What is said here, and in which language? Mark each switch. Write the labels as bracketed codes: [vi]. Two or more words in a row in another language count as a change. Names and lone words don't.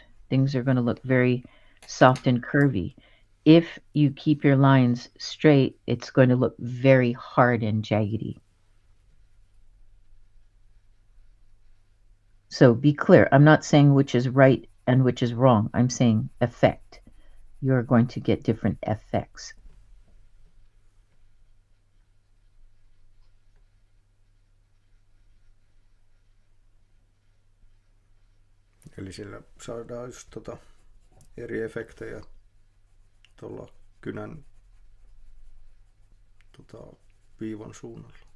[en] Things are going to look very soft and curvy. If you keep your lines straight, it's going to look very hard and jaggedy. So be clear. I'm not saying which is right and which is wrong. I'm saying effect. You're going to get different effects. [fi] Eli sillä saadaan just eri efektejä tuolla kynän viivan suunnalla.